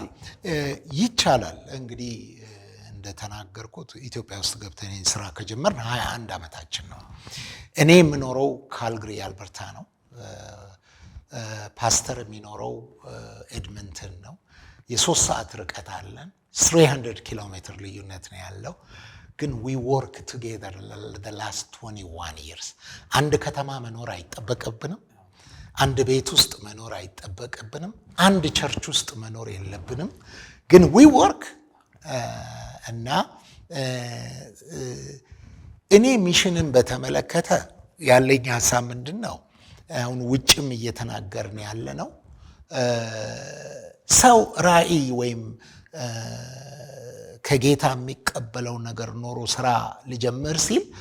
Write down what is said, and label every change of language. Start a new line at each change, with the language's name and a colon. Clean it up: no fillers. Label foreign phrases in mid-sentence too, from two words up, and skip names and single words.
Amharic: ይቻላል እንግዲህ እንደተናገርኩት ኢትዮጵያ ውስጥ ገብተን ስራ ከጀመርን 21 አመታችን ነው እኔ የምኖረው ካልግሪ አልበርታ ነው ፓስተር የሚኖረው ኤድመንተን ነው የ3 ሰዓት ርቀት አለን 300 ኪሎ ሜትር ልዩነት ነው ያለው ግን
English: we work together the last 21 years
Amharic: አንድ ከተማ መኖር አይጠበቅብንም አንድ ቤት ውስጥ መኖር አይጠበቅብንም አንድ ቸርች ውስጥ መኖር የለብንም ግን
English: we work
Amharic: እና እኔ ሚሽንን በተመለከተ ያለኝ ሐሳብ ምንድነው አሁን ውጭም እየተናገርን ያለ ነው ሰው ራእይ ወይም ከጌታ የሚቀበለው ነገር ኖሮ ስራ ሊጀምር ሲል